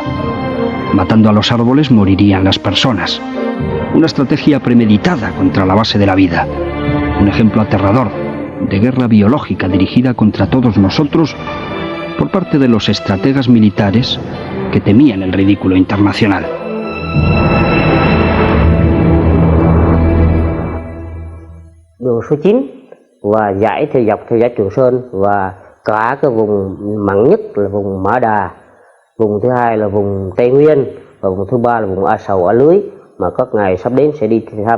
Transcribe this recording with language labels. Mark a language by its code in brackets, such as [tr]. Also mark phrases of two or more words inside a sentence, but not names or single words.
[es] Matando a los árboles morirían las personas. Una estrategia premeditada contra la base de la vida. Un ejemplo aterrador de guerra biológica dirigida contra todos nosotros por parte de los estrategas militares que temían el ridículo internacional. [vi] Đường số 9 và dải theo dọc theo dải Trường Sơn và cả cái vùng mặn nhất là vùng Mã Đà, vùng thứ hai là vùng Tây Nguyên và vùng thứ ba là vùng A Sầu A Lưới mà các ngài sắp đến sẽ đi thăm.